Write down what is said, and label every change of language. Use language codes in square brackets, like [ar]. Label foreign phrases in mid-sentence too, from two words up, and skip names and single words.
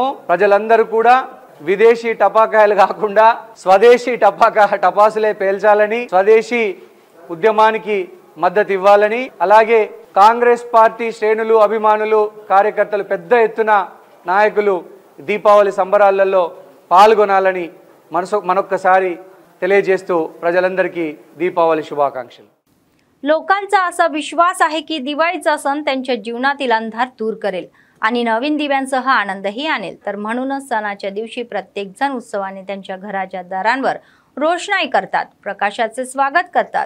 [te] ప్రజలందరూ కూడా విదేశీ టపాకాయలు కాకుండా స్వదేశీ టపాసులే పేల్చాలని, స్వదేశీ ఉద్యమానికి మద్దతు ఇవ్వాలని, అలాగే కాంగ్రెస్ పార్టీ శ్రేణులు అభిమానులు కార్యకర్తలు పెద్ద ఎత్తున నాయకులు దీపావళి సంబరాలలో పాల్గొనాలని మనొక్కసారి తెలియజేస్తू प्रजలందరికీ दीपावली शुभाकांक्षలు. [mr] लोकांचा असा विश्वास आहे की दिवाळीचा सण त्यांच्या जीवनातील अंधार दूर करेल आणि नवीन दिव्यांसह आनंदही आणेल. तर म्हणूनच सणाच्या दिवशी प्रत्येक जण उत्सवाने त्यांच्या घराच्या दारांवर रोषणाई करतात, प्रकाशाचे स्वागत करतात.